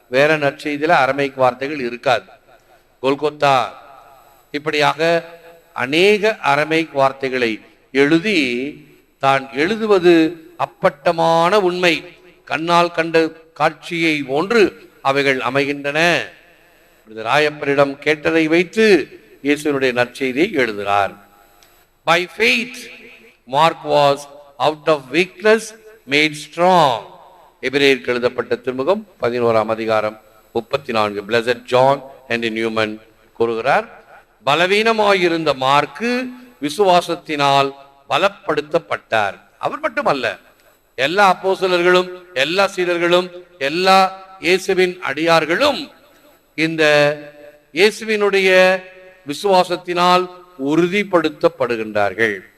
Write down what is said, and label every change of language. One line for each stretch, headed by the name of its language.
Tamil: வேற நற்செய்தியில அரமேய்க் வார்த்தைகள் இருக்காது. கோல்கொத்தா இப்படியாக அநேக அரமேய்க் வார்த்தைகளை எழுதி தான் எழுதுவது அப்பட்டமான உண்மை. கண்ணால் கண்ட காட்சியை போன்று அவைகள் அமைகின்றன. ராயப்பரிடம் கேட்டதை வைத்து இயேசுவினுடைய நற்செய்தியை எழுதுகிறார்.
English: By faith, Mark was out of weakness made strong.
Tamil: எபிரேயருக்கு எழுதப்பட்ட திருமுகம் 11ஆம் அதிகாரம் 34.
English: Blessed John and Newman
Tamil: கூறுகிறார், பலவீனமாயிருந்த மார்க்கு விசுவாசத்தினால் பலப்படுத்தப்பட்டார். அவர் மட்டுமல்ல, எல்லா அப்போஸ்தலர்களும், எல்லா சீடர்களும், எல்லா இயேசுவின் அடியார்களும் இந்த இயேசுவினுடைய விசுவாசத்தினால் உறுதிப்படுத்தப்படுகின்றார்கள்.